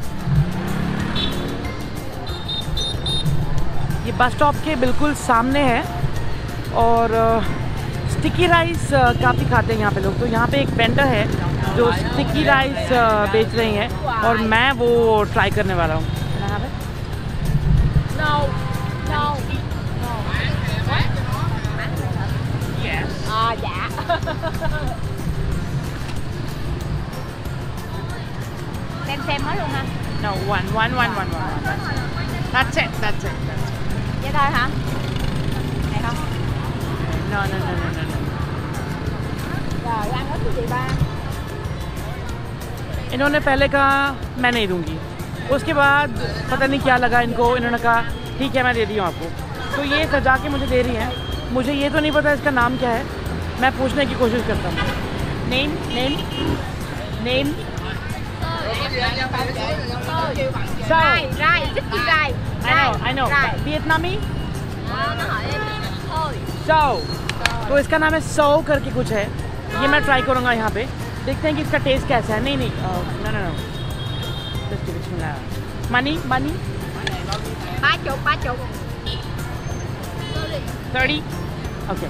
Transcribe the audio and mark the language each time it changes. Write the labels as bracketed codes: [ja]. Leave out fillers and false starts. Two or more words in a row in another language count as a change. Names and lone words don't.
[hi] ये [en] bus stop [hi] के बिल्कुल सामने है और [en] sticky rice [hi] काफ़ी खाते हैं यहाँ पे लोग। तो यहाँ पे एक वेंडर है जो [en] sticky rice [hi] बेच रही हैं और मैं वो ट्राई करने वाला हूँ। [vi] xem hết luôn ha. [en] No, one. That's it. [vi] Vậy thôi hả? Này không? [en] No. [vi] Rồi ăn hết cái gì ba? [hi] इन्होंने पहले कहा मैं नहीं दूंगी, उसके बाद पता नहीं क्या लगा इनको, इन्होंने कहा ठीक है मैं दे दी हूँ आपको। तो ये सजा के मुझे दे रही हैं। मुझे ये तो नहीं पता इसका नाम क्या है, मैं पूछने की कोशिश करता हूँ। [en] नेम I know. [hi] वियतनामी सो, तो इसका नाम है सो करके कुछ है। ये मैं ट्राई करूँगा यहाँ पे, देखते हैं कि इसका टेस्ट कैसा है। [en] नहीं no. money 30 okay.